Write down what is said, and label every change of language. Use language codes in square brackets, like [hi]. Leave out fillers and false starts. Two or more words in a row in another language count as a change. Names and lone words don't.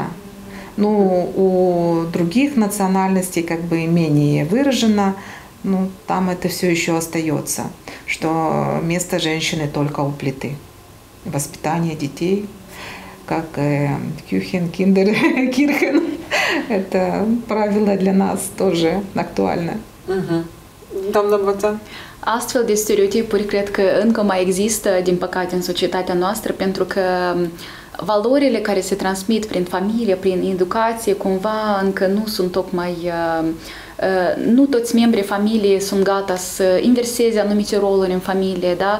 [ru] Ну, у других национальностей как бы менее выражено, ну, там это все еще остается, что место женщины только у плиты. Воспитание детей, как [de] Küchen, Kinder, Kirchen. [ru] Это правило для нас тоже актуально. [ro] Doamna Boțan? Astfel de stereotipuri cred că încă mai există, din păcate, în societatea noastră, pentru că valorile care se transmit prin familie, prin educație, cumva încă nu sunt tocmai... Nu toți membrii familiei sunt gata să inverseze anumite roluri în familie, da?